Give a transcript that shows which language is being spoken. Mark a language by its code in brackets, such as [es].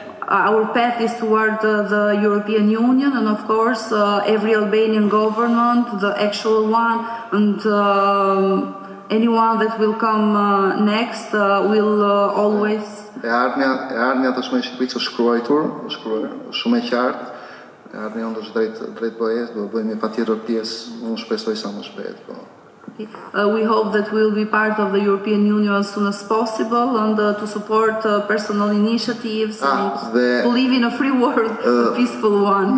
[en] Our path is toward the European Union, and of course every Albanian government, the actual one, and anyone that will come next will always... [sq] E ardhmja tashmë e Shqipërisë është shkruar shumë e qartë. E ardhmja jonë është drejt BE-s, do bëjmë patjetër pjesë, unë shpresoj sa më shpejt, po. [en] We hope that we will be part of the European Union as soon as possible and to support personal initiatives and to live in a free world, a peaceful one.